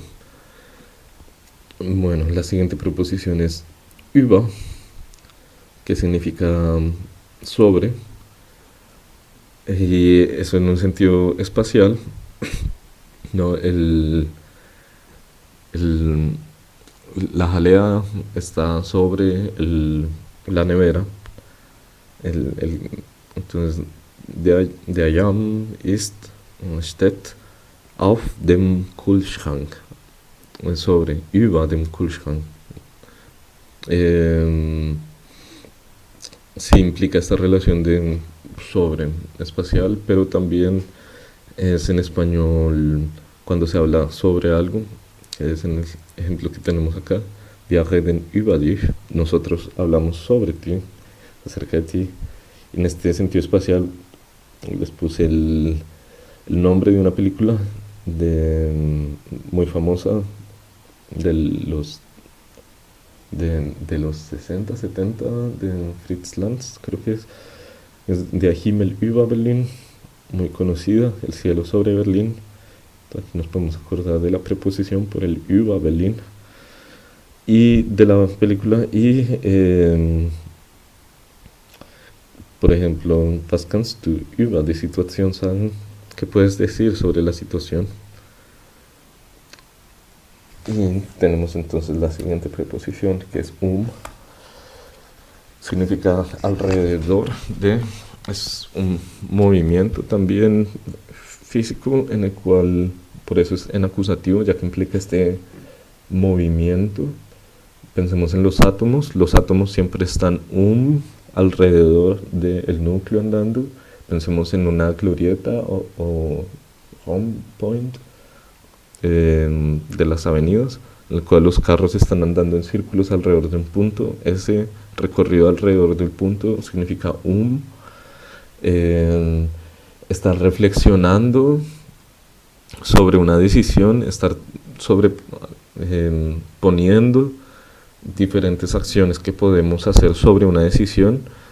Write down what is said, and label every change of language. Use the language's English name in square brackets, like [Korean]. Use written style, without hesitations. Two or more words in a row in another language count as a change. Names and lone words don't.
[Spanish] Bueno, la siguiente proposición es über, que significa sobre, y eso en un sentido espacial, ¿no? El- la jalea está sobre la nevera, entonces [German] der Jam ist, steht auf dem Kühlschrank, [Spanish] sobre, [German] über dem Kühlschrank. [Spanish] Sí implica esta relación de sobre espacial, pero también es en español cuando se habla sobre algo, que es en el ejemplo que tenemos acá. Wir reden über dich, nosotros hablamos sobre ti, acerca de ti. En este sentido espacial les puse el nombre de una película muy famosa de los 60, 70, de Fritz Lanz, creo que es Der Himmel über Berlin, muy conocida, El cielo sobre Berlín. Aquí nos podemos acordar de la preposición por el über Berlin y de la película. Y por ejemplo, [German] was kannst du über die Situation sagen? [Spanish] ¿Qué puedes decir sobre la situación? Y tenemos entonces la siguiente preposición, que es significa alrededor de, es un movimiento también físico en el cual, por eso es en acusativo, ya que implica este movimiento. Pensemos en los átomos siempre están alrededor del núcleo andando. Pensemos en una glorieta o home point de las avenidas, en el cual los carros están andando en círculos alrededor de un punto. Ese recorrido alrededor del punto significa estar reflexionando sobre una decisión, estar poniendo diferentes acciones que podemos hacer sobre una decisión.